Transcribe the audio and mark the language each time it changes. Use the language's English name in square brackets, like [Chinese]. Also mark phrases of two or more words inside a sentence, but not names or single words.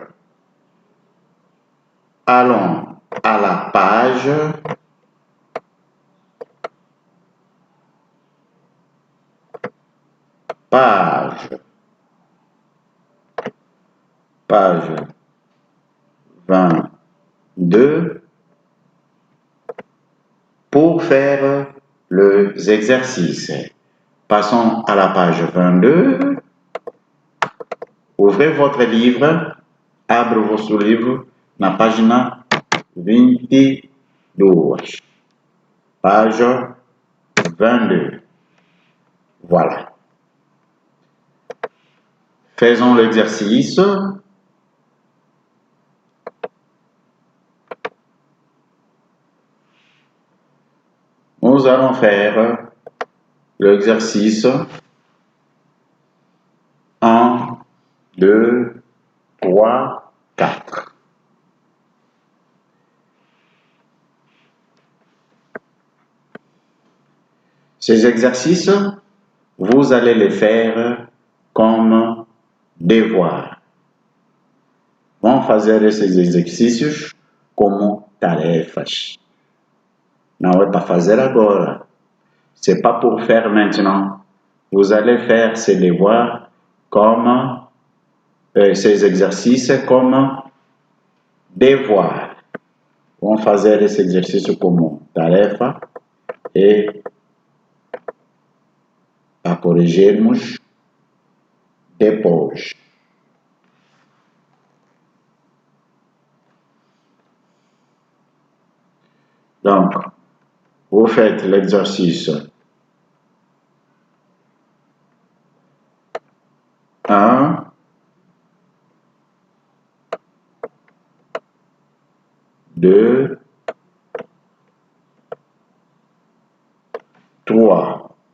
[French] Allons à la page page 22 pour faire les exercices. Passons à la page 22. Ouvrez votre livre, abre votre livre [Portuguese] na página 22. [French] Page 22. Voilà. Faisons l'exercice. Nous allons faire l'exercice 1, 2, 3, 4. Ces exercices, vous allez les faire comme devoir. [Portuguese] Vamos fazer esses exercícios como tarefas. Não é para fazer agora. [French] C'est pas pour faire maintenant. Vous allez faire ces devoirs comme ces exercices comme devoir. [Portuguese] Vamos fazer esse exercício como tarefa e a corrigirmos depois. [French] Donc, vous faites l'exercice 1, 2, 3.